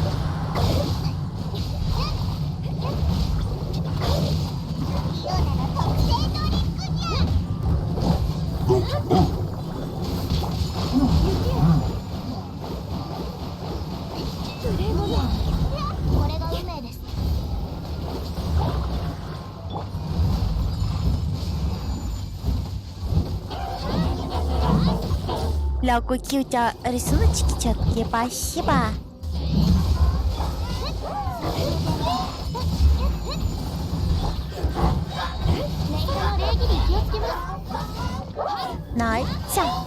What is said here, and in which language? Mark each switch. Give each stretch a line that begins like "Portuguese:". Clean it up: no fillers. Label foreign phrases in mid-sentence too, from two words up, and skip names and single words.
Japanese: リオナの特製ドリンクにゃ。無礼者。これが運命です。
Russian: Ля, какие у тебя рисуночки четкие, спасибо. Найца.